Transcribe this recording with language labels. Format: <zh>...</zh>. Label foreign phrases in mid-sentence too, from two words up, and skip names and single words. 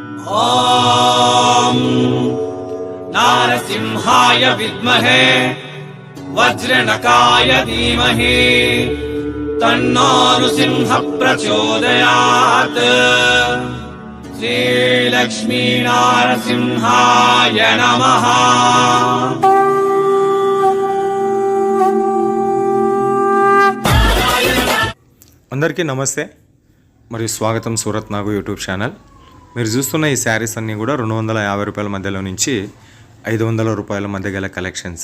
<sa>ॐ नारसिंहाय विद्महे वज्रनकाय धीमहि तन्नो नृसिंह प्रचोदयात्। श्रीलक्ष्मी नारसिंहाय नमः।</sa> <te>అందరికీ నమస్తే మరియు స్వాగతం సూరత్ నాగు</te> <en>YouTube channel.</en> <te>మీరు చూస్తున్న ఈ శారీస్ అన్నీ కూడా 250 రూపాయల మధ్యలో నుంచి 500 రూపాయల మధ్య గల కలెక్షన్స్.</te>